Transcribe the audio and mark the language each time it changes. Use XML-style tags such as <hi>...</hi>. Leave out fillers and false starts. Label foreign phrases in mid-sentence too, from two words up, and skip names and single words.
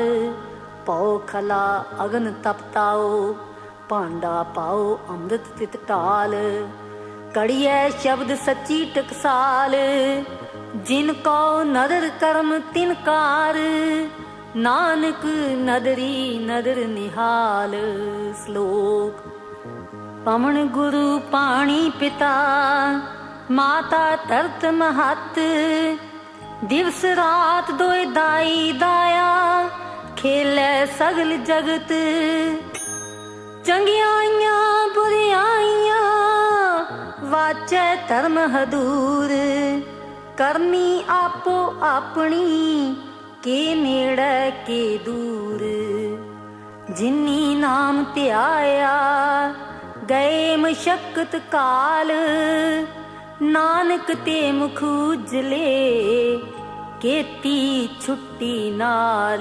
<pa>ਪੌ ਖਲਾ ਅਗਨ ਤਪਤਾਓ, ਭਾਂਡਾ ਪਾਓ ਅੰਮ੍ਰਿਤ ਤਿਤ ਟਾਲ। ਕੜੀਏ ਸ਼ਬਦ ਸੱਚੀ ਟਕਸਾਲ, ਜਿਨਕੋ ਨਦਰ ਕਰਮ ਤਿਨਕਾਰ। ਨਾਨਕ ਨਦਰੀ ਨਦਰ ਨਿਹਾਲ। श्लोक। ਪਵਨ ਗੁਰੂ ਪਾਣੀ ਪਿਤਾ, ਮਾਤਾ ਤਰਤ ਮਹਤ। ਦਿਵਸ ਰਾਤ ਦੋਏ ਦਾਈ ਦਾਇਆ, ਖੇਲੈ ਸਗਲ ਜਗਤ। ਚੰਗਿਆਈਆਂ ਬੁਰਿਆਈਆਂ, ਵਾਚੈ ਧਰਮ ਹਦੂਰ। ਕਰਨੀ ਆਪੋ ਅਪਨੀ, ਕੇ ਨੇੜੇ ਕੇ ਦੂਰ। ਜਿੰਨੀ ਨਾਮ ਧਿਆਇਆ, ਗਏ ਮਸ਼ੱਕਤ ਕਾਲ। ਨਾਨਕ ਤੇ ਮੁਖ ਉਜਲੇ, ਕੇਤੀ ਛੁੱਟੀ ਨਾਲ।</pa>